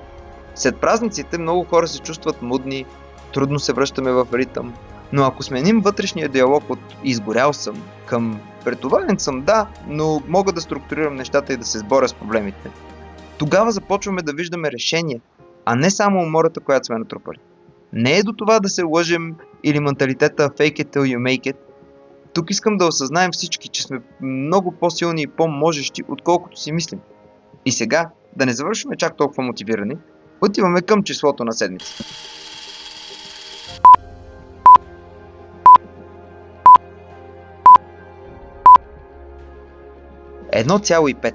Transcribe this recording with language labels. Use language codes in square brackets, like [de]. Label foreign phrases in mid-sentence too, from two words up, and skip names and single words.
[bg] След празниците много хора се чувстват мудни, трудно се връщаме в ритъм, но ако сменим вътрешния диалог от изгорял съм към претоварен съм, да, но мога да структурирам нещата и да се сборя с проблемите, тогава започваме да виждаме решения, а не само умората, която сме натрупали. Не е до това да се лъжем или менталитета [en] fake it till you make it. [bg] Тук искам да осъзнаем всички, че сме много по-силни и по-можещи, отколкото си мислим. И сега, да не завършваме чак толкова мотивирани, отиваме към числото на седмицата. Едно 1,5.